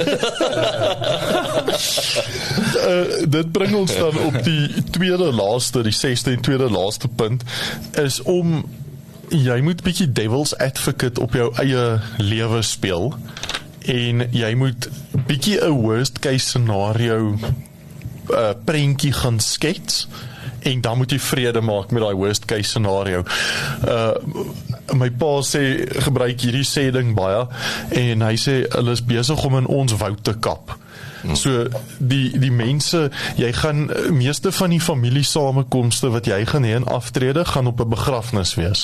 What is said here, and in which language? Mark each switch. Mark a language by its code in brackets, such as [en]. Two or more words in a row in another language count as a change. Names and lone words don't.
[af] Dit bring ons dan op die die 6de en tweede laaste punt, is om jy moet bietjie [en] devil's advocate [af] op jou eie lewe speel, en jy moet bietjie 'n [en] worst case scenario [af] prentjie gaan skets en dan moet jy vrede maak met daai [en] worst case scenario. [af] My pa gebruik hierdie sê ding baie en hy sê hulle is besig om in ons woud te kap. So die mense, jy gaan meeste van die familiesamekomste wat jy gaan hê in aftrede gaan op 'n begrafnis wees.